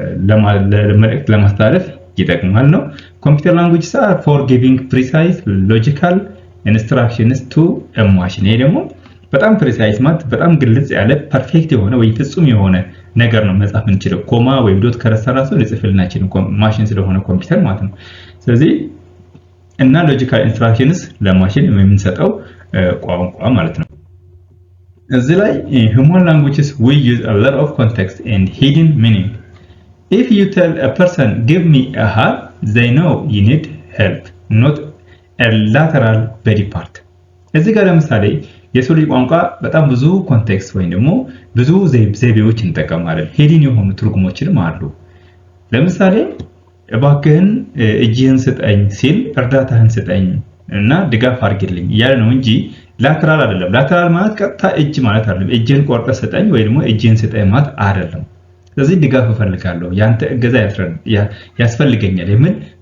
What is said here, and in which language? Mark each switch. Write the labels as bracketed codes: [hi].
[am] ለመልእክት ለማስተላለፍ ይጠቅማል ነው። ኮምፒውተር ላንጉጅስ [en] are for giving precise logical instructions to a machine። [am] ይሄ ደግሞ በጣም ፕሪሳይዝ ማለት በጣም ግልጽ ያለ ፐርፌክት የሆነ ወይ ፍጹም የሆነ ነገር ነው መጻፍ እንችላለን። ኮማ ወይ ዶት ከረሰራሱ ሊጽፍልን አይችልም ማሽን ስለሆነ ኮምፒውተር ማለት ነው። ስለዚህ እና ሎጂካል ኢንስትራክሽንስ ለማሽን የምንሰጠው ቋንቋ ማለት ነው። እዚህ ላይ [en] human languages we use a lot of context and hidden meaning. If you tell a person give me a hug, they know you need help, not a lateral body part. [am] እዚህ ጋር ለምሳሌ የሰው ልጅ ቋንቋ በጣም ብዙ ኮንቴክስት ወይም ደግሞ ብዙ ዘይቤዎች እንጠቀማለን። ሄዲን የሆኑ ትርጉሞችንም አሉ። ለምሳሌ እባክህን እጅህን ስጠኝ ሲል እርዳታህን ስጠኝ እና ድጋፍ አድርግልኝ እያለ ነው እንጂ ላተራል አይደለም። ላተራል ማለት ቀጥታ እጅ ማለት አይደለም። እጅህን ቆርጠህ ስጠኝ ወይ ደግሞ እጅህን ስጠኝ ማለት አይደለም። ስለዚህ ድጋፍ እፈልጋለሁ፣ ያንተ እገዛ ያስፈልገኛል የሚል